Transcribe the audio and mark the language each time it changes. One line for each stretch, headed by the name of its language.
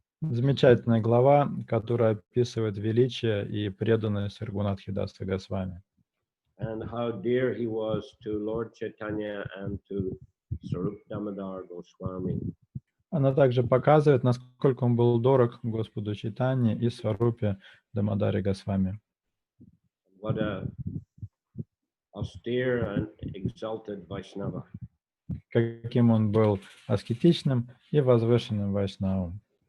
Russian: Замечательная глава, которая описывает величие и преданность Рагунатхи Даса Госвами.
English: And how dear he was to Lord Chaitanya and to Sarup Damodar Goswami.
Russian: Она также показывает, насколько он был дорог Господу Чайтанье и Сварупе Дамодаре Госвами.
English: What a austere and exalted Vaishnava.
Russian: Каким он был аскетичным и возвышенным вайшнавом.